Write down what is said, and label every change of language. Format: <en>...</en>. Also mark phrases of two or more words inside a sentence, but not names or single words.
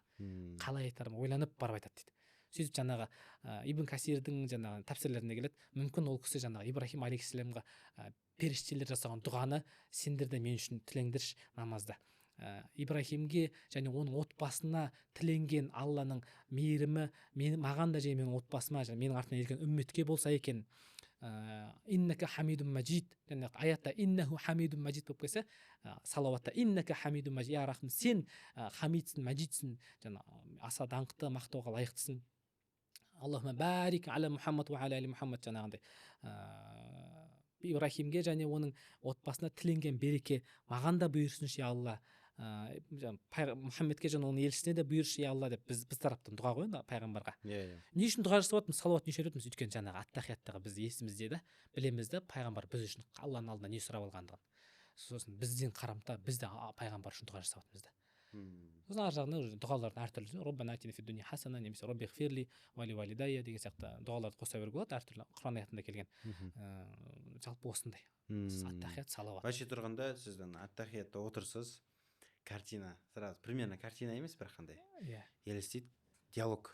<kk>Қалай айтарым ойланып барып айтады дейді. Сөйтіп жаңағы Ибн Касирдің жаңағы тәпсірлеріне келеді, мүмкін ол кісі жаңағы Ибрахим алейхиссаламға періштелер жасаған дұғаны сендер де мен үшін тілеңдірші намазда. Ибрахимге және оның отбасына тіленген Алланың мейірімі маған да және менің отбасыма және менің артымнан ерген үмметке болса екен.</kk> <ar>إنك حميد مجيد,</ar> <kk>және аятта</kk> <ar>إنه حميد مجيد</ar> <kk>болып келсе, салауатта</kk> <ar>إنك حميد مجيد,</ar> <kk>я рахым, сен хамидсің, мәжидсің, және аса даңқты, мақтауға лайықтысың.</kk> <ar>اللهم بارك على محمد وعلى آل محمد,</ar> <kk>жаңағындай Ибрахимге және оның отбасына тіленген береке маған да бұйырсыншы, я Алла. Мұхаммедке және оның елшісіне де бұйыршы, я Алла деп біз тараптан дұға ғой енді пайғамбарға. Не үшін дұға жасап жатырмыз, салауат не үшін айтамыз? Өйткені жаңағы ат-тахияттағы біз есімізде де білеміз де пайғамбар біз үшін Алланың алдында не сұрап алғандығын. Сосын бізден қарамта біз де пайғамбар үшін дұға жасап жатырмыз да. Сосын ар жағынан дұғалардың әртүрлі,</kk> <ar>ربنا آتنا في الدنيا حسنة,</ar> <kk>немесе</kk> <ar>رب اغفر لي ولوالدي</ar> <kk>деген сияқты дұғаларды қоса беруге болады, әртүрлі Құран аятында келген. Жалпы осындай. Ат-тахият, салауат. Былайша тұрғанда сіздің ат-тахиятта отырсыз, картина,</kk> <ru>сразу примерно</ru> <kk>картина емес, бір қандай елестейді, диалог.</kk>